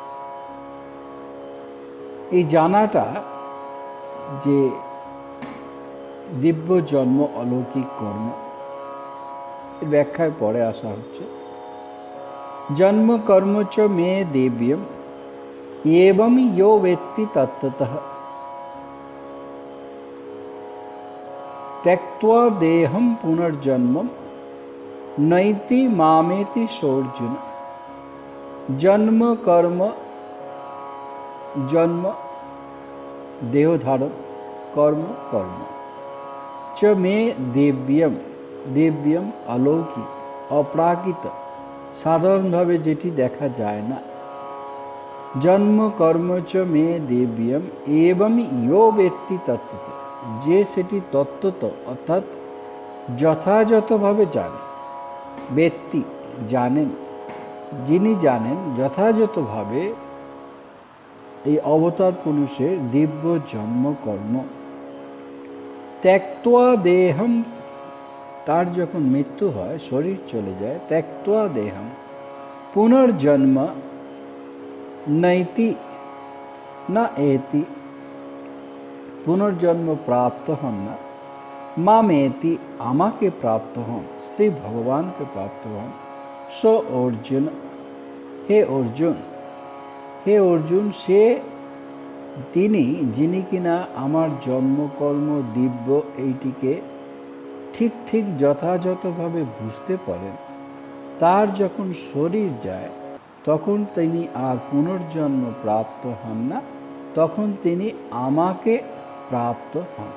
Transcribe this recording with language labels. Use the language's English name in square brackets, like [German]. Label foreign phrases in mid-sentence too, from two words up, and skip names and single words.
[Bangla] এই জানাটা যে দিব্য জন্ম অলৌকিক কর্ম, এর ব্যাখ্যায় পরে আসা হচ্ছে। [Sanskrit] জন্ম কর্ম চ মে দিব্যম এবং ইয়ো বেত্তি তত্ত্বতঃ त्यक्त्वा देहं पुनर्जन्मं नैति मामेति सोऽर्जुन। [Bangla] জন্ম কর্ম, জন্ম দেহ ধারণ, কর্ম [Sanskrit] कर्म च मे दिव्यम, दिव्यम [Bangla] অলৌকিক অপ্রাকৃত, সাধারণভাবে যেটি দেখা যায় না। [Sanskrit] জন্ম কর্ম চ মে দিব্যম এবং ইয়ো ব্যক্তি তত্ত্বত, [Bangla] যে সেটি তত্ত্বত অর্থাৎ যথাযথভাবে জানে। ব্যক্তি জানেন, যিনি জানেন যথাযথভাবে এই অবতার পুরুষের দিব্য জন্ম কর্ম। [Sanskrit] त्यक्त्वा देहम, [Bangla] তার যখন মৃত্যু হয়, শরীর চলে যায়, [Sanskrit] त्यक्त्वा देहम [Bangla] পুনর্জন্ম নৈতি না এতি, পুনর্জন্ম প্রাপ্ত হন না। মামেতি আমাকে প্রাপ্ত হন, শ্রী ভগবানকে প্রাপ্ত হন। স অর্জুন, হে অর্জুন, হে অর্জুন, সে তিনি যিনি কিনা আমার জন্মকর্ম দিব্য এইটিকে ঠিক ঠিক যথাযথভাবে বুঝতে পারেন, তার যখন শরীর যায় তখন তিনি আর পুনর্জন্ম প্রাপ্ত হন না, তখন তিনি আমাকে প্রাপ্ত হন।